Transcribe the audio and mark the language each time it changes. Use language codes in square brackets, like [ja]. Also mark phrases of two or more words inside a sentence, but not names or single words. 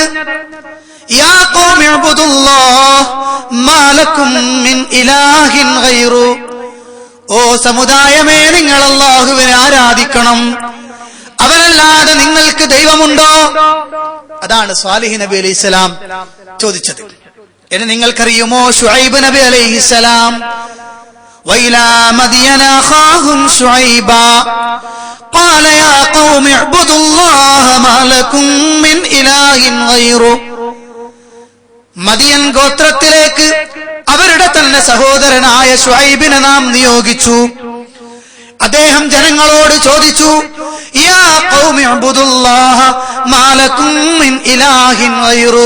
[ar] يا قومي اعبدوا الله ما لكم من إله غيره. [ml] ഓ സമുദായമേ, നിങ്ങൾ അല്ലാഹുവിനെ ആരാധിക്കണം, അവനല്ലാതെ നിങ്ങൾക്ക് ദൈവമുണ്ടോ? അതാണ് സ്വാലിഹ് നബി അലൈഹിസ്സലാം ചോദിച്ചത്. ഇനി നിങ്ങൾക്കറിയുമോ ശുഐബ് നബി അലൈഹിസ്സലാം? [ar] وإلى مدين أخاهم شعيبا قال يا قوم اعبدوا الله ما لكم من إله غيره. [ml] മദിയൻ ഗോത്രത്തിലേക്ക് അവരുടെ തന്നെ സഹോദരനായ ശുഐബിനെ നാം നിയോഗിച്ചു. അദ്ദേഹം ജനങ്ങളോട് ചോദിച്ചു: [ar] يا قومي اعبدوا الله ما لكم من إله غيره.